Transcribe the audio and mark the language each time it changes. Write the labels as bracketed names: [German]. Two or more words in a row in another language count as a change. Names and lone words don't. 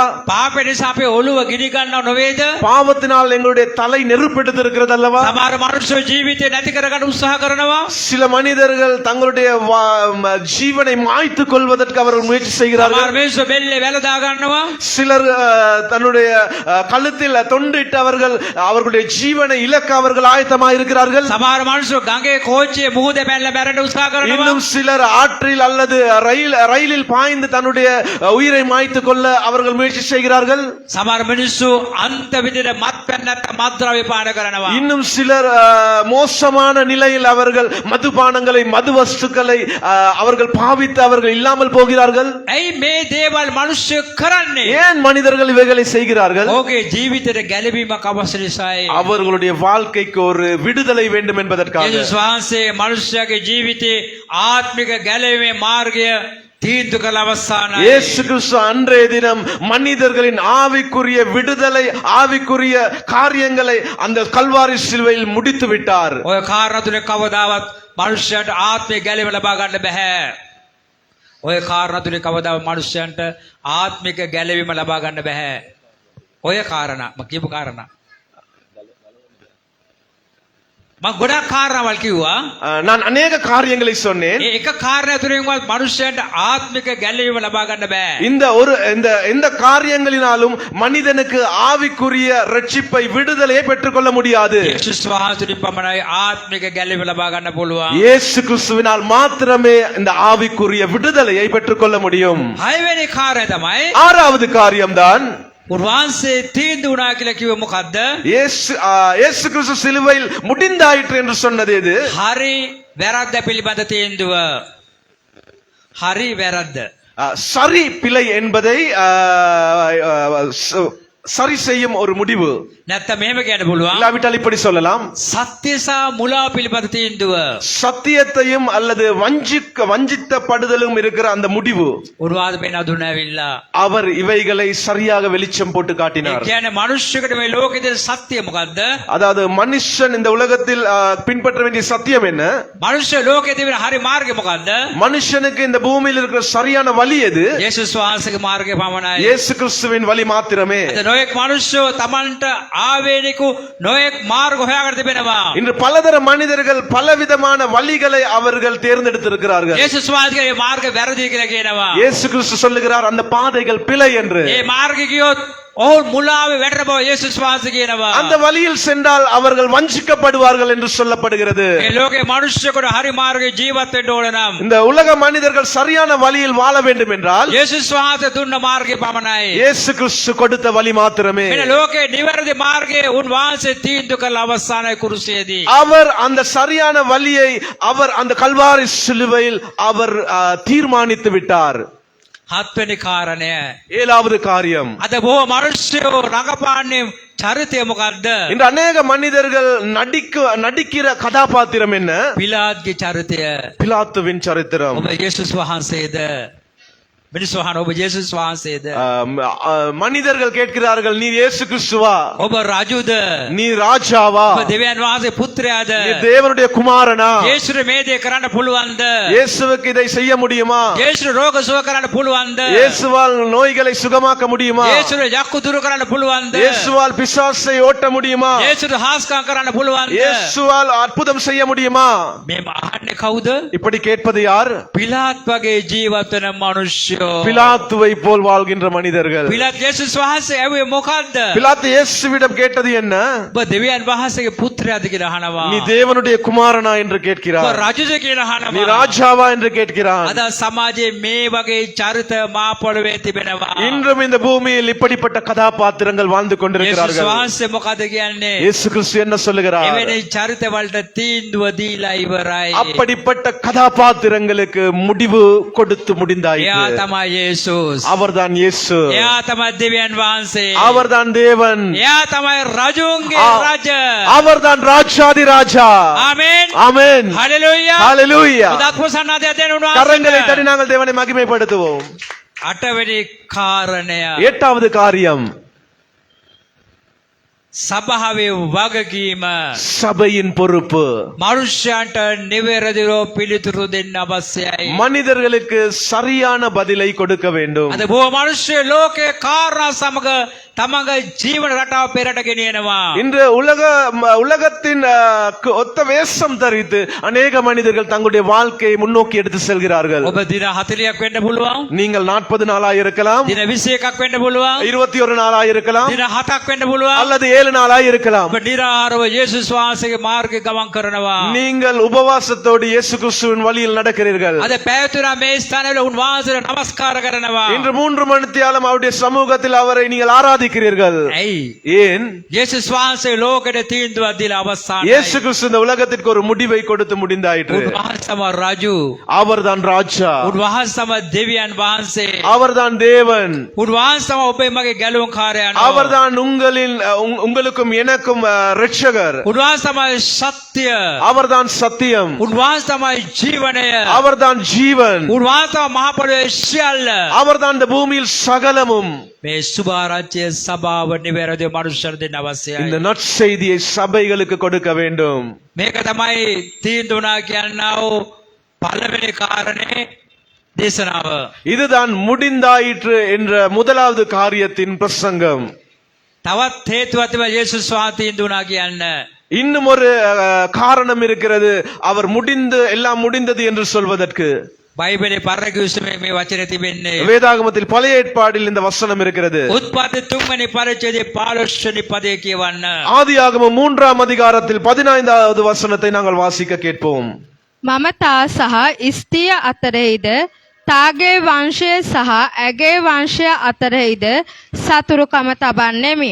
[Sinhala] පාපේ නිසා අපේ ඔළුව ගිනි ගන්නව නොවේද? [Tamil] பாவத்தினால் எங்களுடைய தலை நெருப்பெடுத்து இருக்கிறது அல்லவா? [Sinhala] සමහර මිනිස්සු ජීවිතේ නැති කරගන්න උත්සාහ කරනවා. [Tamil] சில மனிதர்கள் தங்களுடைய ஜீவனை மாய்த்துக் கொள்வதற்கு அவர்கள் முயற்சி செய்கிறார்கள். [Sinhala] සමහර මිනිස්සු බෙල්ලේ වැල දා ගන්නවා. [Tamil] சிலர் தன்னுடைய கழுத்தில் தொண்டிட்டு அவர்களுடைய ஜீவனை இழக்க அவர்கள் ஆயத்தமாக இருக்கிறார்கள். [Sinhala] සමහර මිනිස්සු ගඟේ කෝච්චියේ මුහුදේ බැලලා මැරෙන්න උත්සාහ කරනවා. [Tamil] இன்னும் சிலர் ஆற்றில் அல்லது ரயிலில் பாய்ந்து தன்னுடைய உயிரை மாய்த்துக் கொள்ள அவர்கள் முயற்சி செய்கிறார்கள். [Sinhala] සමහර මිනිස්සු අන්ත විදිහට මත්පැන් නැත්නම් මත්ද්‍රව්‍ය පාන කරනවා. [Tamil] இன்னும் சிலர் மோசமான நிலையில் அவர்கள் மதுபானங்களை மது வஸ்துக்களை அவர்கள் பாவித்து அவர்கள் இல்லாமல் போகிறார்கள். [Sinhala] ඇයි මේ දේවල් මිනිස්සු කරන්නේ? [Tamil] ஏன் மனிதர்கள் இவைகளை செய்கிறார்கள்? [Sinhala] ඔහුගේ ජීවිතේට ගැලවීමක් අවශ්‍ය නිසායි. [Tamil] அவர்களுடைய வாழ்க்கைக்கு ஒரு விடுதலை வேண்டும் என்பதற்காக. [Sinhala] යේසුස් වහන්සේ මිනිස්යාගේ ජීවිතේ ආත්මික ගැලවීමේ මාර්ගය තීන්දුව කළ අවසානයි. [Tamil] இயேசு கிறிஸ்து அன்றைய தினம் மனிதர்களின் ஆவிக்குரிய விடுதலை, ஆவிக்குரிய காரியங்களை அந்த கல்வாரி சிலுவையில் முடித்து விட்டார். [Sinhala] ඔය කාරණා තුනේ කවදාවත් මනුෂ්‍යයන්ට ආත්මය ගැලවීම ලබා ගන්න බෑ. ඔය කාරණා තුනේ කවදාවත් මනුෂ්‍යයන්ට ආත්මික ගැලවීම ලබා ගන්න බෑ. ඔය කාරණා මම කියපු කාරණා. මම ගොඩක් කාරණාවල් කිව්වා. [Tamil] நான் அநேக காரியங்களை சொன்னேன். [Sinhala] ඒ එක කාරණා තුනෙන්වත් මනුෂ්‍යයන්ට ආත්මික ගැලවීම ලබා ගන්න බෑ. [Tamil] இந்த காரியங்களினாலும் மனிதனுக்கு ஆவிக்குரிய ரட்சிப்பை, விடுதலையை பெற்றுக்கொள்ள முடியாது. [Sinhala] යේසුස් වහන්සේට පමණයි ආත්මික ගැලවීම ලබා ගන්න පුළුවන්. [Tamil] இயேசு கிறிஸ்துவினால் மாத்திரமே இந்த ஆவிக்குரிய விடுதலையை பெற்றுக்கொள்ள முடியும். [Sinhala] හයවෙනි කාරණය තමයි [Tamil] ஆறாவது காரியம்தான் [Sinhala] උන්වහන්සේ තීන්දුව වුණා කියලා කිව්ව මොකද්ද? [Tamil] இயேசு கிறிஸ்து சிலுவையில் முடிந்தாயிற்று என்று சொன்னது எது? [Sinhala] හරි වැරද්ද පිළිබඳ තීන්දුව. හරි වැරද්ද. [Tamil] சரி பிழை என்பதை சரி செய்யும் ஒரு முடிவு. [Sinhala] නැත්තම් මෙහෙම කියන්න පුළුවන්. [Tamil] இல்லாவிட்டால் இப்படி சொல்லலாம், [Sinhala] සත්‍ය සහ මුලා පිළිබඳ තීන්දුව. [Tamil] சத்தியத்தையும் அல்லது வஞ்சித்தப்படுதலும் இருக்கிற அந்த முடிவு. [Sinhala] උන්වහන්සේ පෙන්වා දුන්නාවිල්ලා. [Tamil] அவர் இவைகளை சரியாக வெளிச்சம் போட்டு [Sinhala] ඒ [Tamil] காட்டினார். [Sinhala] කියන්නේ මනුෂ්‍යකට මේ ලෝකේ තියෙන සත්‍ය මොකද්ද? [Tamil] அதாவது மனுஷன் இந்த உலகத்தில் பின்பற்ற வேண்டிய சத்தியம் என்ன? [Sinhala] මනුෂ්‍ය ලෝකේ තියෙන හරි මාර්ගය මොකද්ද? [Tamil] மனுஷனுக்கு இந்த பூமியில் இருக்கிற சரியான வழி எது? [Sinhala] යේසුස් වහන්සේගේ මාර්ගය පමණයි. [Tamil] இயேசு கிறிஸ்துவின் வழி மாத்திரமே. [Sinhala] නොයෙක් මනුෂ්‍යෝ තමන්ට ආවේනිකු නොයෙක් මාර්ග හොයාගෙන තිබෙනවා. [Tamil] இன்று பலதர மனிதர்கள் பலவிதமான வழிகளை அவர்கள் தேர்ந்தெடுத்திருக்கிறார்கள். [Sinhala] යේසුස් වහන්සේගේ මාර්ග වැරදි කියලා කියනවා. [Tamil] இயேசு கிறிஸ்து சொல்லுகிறார் அந்த பாதைகள் பிழை என்று. [Sinhala] ඒ මාර්ගය ගියොත් ඔවුන් මුලාවේ වැටෙන බව යේසුස් වහන්සේ කියනවා. [Tamil] அந்த வழியில் சென்றால் அவர்கள் வஞ்சிக்கப்படுவார்கள் என்று சொல்லப்படுகிறது. [Sinhala] මේ ලෝකේ මනුෂ්‍යයෙකුට හරි මාර්ගයේ ජීවත් වෙන්න ඕන නම් [Tamil] இந்த உலக மனிதர்கள் சரியான வழியில் வாழ வேண்டும் என்றால் [Sinhala] යේසුස් වහන්සේ දුන්න මාර්ගය පමණයි. [Tamil] இயேசு கிறிஸ்து கொடுத்த வழி மாத்திரமே. [Sinhala] මේ ලෝකේ නිවැරදි මාර්ගයේ උන් වහන්සේ තීන්දුව කළ අවසානයේ කුරුසියේදී [Tamil] அவர் அந்த சரியான வழியை அவர் அந்த கல்வாரி சிலுவையில் அவர் தீர்மானித்து விட்டார். [Sinhala] හත්වෙනි කාරණය. [Tamil] ஏழாவது காரியம், [Sinhala] අද බොහෝ මනුෂ්‍යයෝ රඟපාන්නේ චරිතය මොකද්ද? [Tamil] இன்று அநேக மனிதர்கள் நடிக்கிற கதாபாத்திரம் என்ன? [Sinhala] පිලාත්ගේ චරිතය. [Tamil] பிலாத்துவின் சரித்திரம். [Sinhala] ඔබ යේසුස් වහන්සේද? මිනිස්සු අහන ඔබ යේසුස් වහන්සේද? [Tamil] மனிதர்கள் கேட்கிறார்கள், நீ இயேசு கிறிஸ்துவா? [Sinhala] ඔබ රජුද? [Tamil] நீ ராஜாவா? [Sinhala] ඔබ දෙවියන් වහන්සේ පුත්‍රයාද? [Tamil] நீ தேவனுடைய குமாரனா? [Sinhala] යේසුට මේ දේ කරන්න පුළුවන්ද? [Tamil] இயேசுவுக்கு இதை செய்ய முடியுமா? [Sinhala] යේසුට රෝග සුව කරන්න පුළුවන්ද? [Tamil] இயேசுவால் நோய்களை சுகமாக்க முடியுமா? [Sinhala] යේසුට යක්කු දුරු කරන්න පුළුවන්ද? [Tamil] இயேசுவால் பிசாசை ஓட்ட முடியுமா? [Sinhala] යේසුට හාස්කම් කරන්න පුළුවන්ද? [Tamil] இயேசுவால் அற்புதம் செய்ய முடியுமா? [Sinhala] මේ අහන්නේ කවුද? [Tamil] இப்படி கேட்பது யார்? [Sinhala] පිලාත් වගේ ජීවත් වෙන මිනිස්සු. [Tamil] பிலாத்துவை போல் வாழ்கின்ற மனிதர்கள். [Sinhala] පිලාත් යේසුස් වහන්සේ ඇහුවේ මොකද්ද? [Tamil] பிலாத்து இயேசுவிடம் கேட்டது என்ன? [Sinhala] ඔබ දෙවියන් වහන්සේගේ පුත්‍රයාද කියලා අහනවා. [Tamil] நீ தேவனுடைய குமாரனா என்று [Sinhala] ඔබ [Tamil] கேட்கிறார். [Sinhala] රජුද කියලා [Tamil] நீ [Sinhala] අහනවා. [Tamil] ராஜாவா என்று கேட்கிறான். [Sinhala] අද සමාජයේ මේ වගේ චරිත මා පොළවේ තිබෙනවා. [Tamil] இன்றும் இந்த பூமியில் இப்படிப்பட்ட கதாபாத்திரங்கள் வாழ்ந்து [Sinhala] යේසුස් [Tamil] கொண்டிருக்கிறார்கள். [Sinhala] වහන්සේ මොකද කියන්නේ? [Tamil] இயேசு கிறிஸ்து என்ன சொல்லுகிறார்? [Sinhala] එවැනි චරිත වලට තීන්දුව දීලා ඉවරයි. [Tamil] அப்படிப்பட்ட கதாபாத்திரங்களுக்கு முடிவு கொடுத்து [Sinhala] එයා [Tamil] முடிந்தாயிற்று. [Sinhala] තමයි යේසුස්. [Tamil] அவர்தான் இயேசு. [Sinhala] එයා තමයි දෙවියන් වහන්සේ. [Tamil] அவர்தான் தேவன். [Sinhala] එයා තමයි රජුන්ගේ රජ. [Tamil] அவர்தான் ராஜாதி ராஜா. [Sinhala] ආමේන්. [Tamil] ஆமென். [Sinhala] හalleluya. [Tamil] ஹalleluya. [Sinhala] උදත් ප්‍රසන්නතාවය දෙන්න [Tamil] கரங்களை தட்டி [Sinhala] උන්වහන්සේ. [Tamil] நாங்கள் தேவனை மகிமைப்படுத்துவோம். [Sinhala] අටවෙනි කාරණය. [Tamil] எட்டாவது காரியம், [Sinhala] සභාවේ වගකීම. [Tamil] சபையின் பொறுப்பு. [Sinhala] මනුෂ්‍යයන්ට නිවැරදිව පිළිතුරු දෙන්න අවශ්‍යයි. [Tamil] மனிதர்களுக்கு சரியான பதிலை கொடுக்க வேண்டும். [Sinhala] අද බොහෝ මනුෂ්‍ය ලෝකේ කාරණා සමග තමගේ ජීවන රටාව පෙරට ගෙනියනවා. [Tamil] இன்று உலகத்தின் ஒத்த வேஷம் தரித்து அநேக மனிதர்கள் தங்களுடைய வாழ்க்கையை முன்னோக்கி எடுத்து செல்கிறார்கள். [Sinhala] ඔබ දින 40ක් වෙන්න පුළුවන්. [Tamil] நீங்கள் 40 நாளாய் இருக்கலாம், [Sinhala] දින 21ක් වෙන්න පුළුවන්. [Tamil] 21 நாளாய் இருக்கலாம், [Sinhala] දින 7ක් වෙන්න පුළුවන්. [Tamil] அல்லது 7 நாளாய் இருக்கலாம். [Sinhala] ඔබ නිරාහාරව යේසුස් වහන්සේගේ මාර්ගයේ ගමන් කරනවා. [Tamil] நீங்கள் உபவாசத்தோடு இயேசு கிறிஸ்துவின் வழியில் நடக்கிறீர்கள். [Sinhala] අද පැවතුනා මේ ස්ථානවල උන්වහන්සේට නමස්කාර කරනවා. [Tamil] இன்று 3 மணித்தியாலம் அவருடைய சமூகத்தில் அவரை நீங்கள் ஆராதிக்கிறீர்கள். [Sinhala] ඇයි? [Tamil] ஏன்? [Sinhala] යේසුස් වහන්සේ ලෝකෙට තීන්දුවක් දීලා අවසානයි. [Tamil] இயேசு கிறிஸ்து இந்த உலகத்திற்கு ஒரு முடிவை கொடுத்து முடிந்தாயிற்று. [Sinhala] උන්වහන්සේම රජු. [Tamil] அவர்தான் ராஜா. [Sinhala] උන්වහන්සේම දෙවියන් වහන්සේ. [Tamil] அவர்தான் தேவன். [Sinhala] උන්වහන්සේම ඔබේ මගේ ගැලුම්කාරයා. [Tamil] அவர்தான் உங்களுக்கும் எனக்கும் இரட்சகர். [Sinhala] උන්වහන්සේ තමයි සත්‍ය. [Tamil] அவர்தான் சத்தியம், [Sinhala] උන්වහන්සේ තමයි ජීවනය. [Tamil] அவர்தான் ஜீவன், [Sinhala] උන්වහන්සේ තමයි මහ පොළොවේ සියල්ල. [Tamil] அவர்தான் இந்த பூமியில் சகலமும். [Sinhala] මේ සුභාරංචිය සභාව නිවැරදිව මනුෂ්‍යයන්ට දෙන්න අවශ්‍යයි. [Tamil] இந்த நற்செய்தியை சபைகளுக்கு கொடுக்க வேண்டும். [Sinhala] මේක තමයි තීන්දුණා කියන්නා වූ පළවෙනි කාරණේ දේශනාව. [Tamil] இதுதான் முடிந்தாயிற்று என்ற முதலாவது காரியத்தின் பிரசங்கம். [Sinhala] තවත් හේතුවක් තිබෙනවා යේසුස් වහන්සේ තීන්දුණා කියන්න. [Tamil] இன்னும் ஒரு காரணம் இருக்கிறது, அவர் எல்லாம் முடிந்தது என்று சொல்வதற்கு. [Sinhala] බයිබලේ පරණ කිවිසුමේ මේ වචනේ තිබෙන්නේ. [Tamil] வேதாகமத்தில் பழைய ஏற்பாடில் இந்த வசனம் இருக்கிறது. [Sinhala] උත්පත්ති 3 වෙනි පරිච්ඡේදයේ 15 වෙනි පදයේ කියවන්න. [Tamil] ஆதியாகமம் 3ஆம் அதிகாரத்தில் 15வது வசனத்தை நாங்கள் வாசிக்க கேட்போம். [Sinhala] මම තා සහ ස්ත්‍රිය අතරෙහිද තාගේ වංශය සහ ඇගේ වංශය අතරෙහිද සතුරුකම තබන්නෙමි.